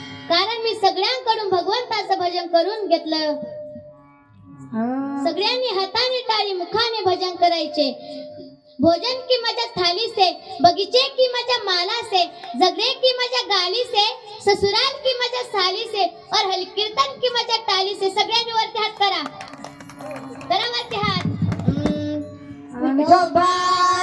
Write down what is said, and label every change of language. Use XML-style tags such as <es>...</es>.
<mr>कारण मी सगळ्यांकडून भगवंताचं भजन करून घेतलं. सगळ्यांनी हाताने टाळी मुखाने भजन करायचे.</mr> <hi>भोजन की मजा थाली से, बगीचे की मजा माला से, झगड़े की मजा गाली से, ससुराल की मजा साली से, और हल कीर्तन की मजा टाली से.</hi> <mr>सगळ्यांनी वरती हात करा, करा वरती हात.</mr>